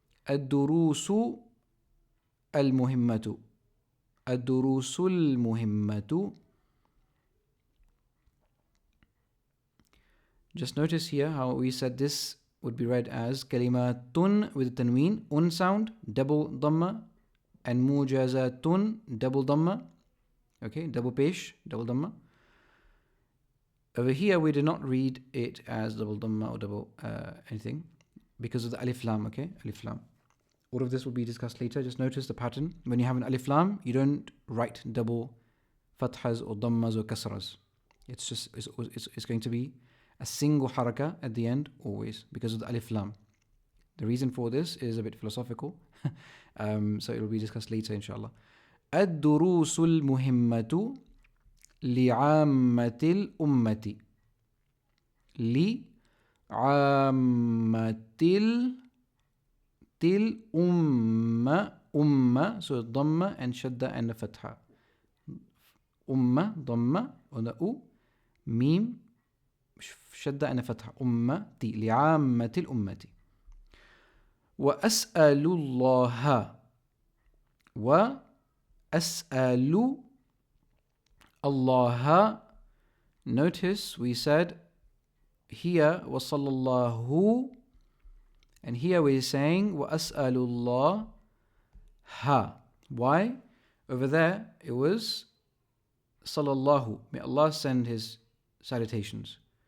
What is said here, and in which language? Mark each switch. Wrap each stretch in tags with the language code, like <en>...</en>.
<ar>الدروس المهمة. الدروس المهمة.</ar> <en>Just notice here how we said this would be read as kalimatun with tanween, un sound, double dhamma, and mujazatun, double dhamma. Okay, double pesh, double dhamma. Over here, we did not read it as double dhamma or double anything because of the alif lam. Okay, alif lam. All of this will be discussed later. Just notice the pattern. When you have an alif lam, you don't write double fathas or dhammas or kasras. It's going to be a single haraka at the end always because of the alif lam. The reason for this is a bit philosophical, so it will be discussed later, inshallah.</en> <ar>الدروس المهمة لعامة الأمة لعامة الأمة أمة so ضمة and shadda and fatha أمة ضمة and أو ميم شدة and fatha أمتي لعامة الأمة وأسأل الله وأسأل الله.</ar> <en>Notice we said here</en> <ar>وصلى الله,</ar> <en>and here we're saying</en> <ar>وأسأل الله</ar> <en>ha. Why? Over there it was sallallahu, may Allah send his salutations.</en>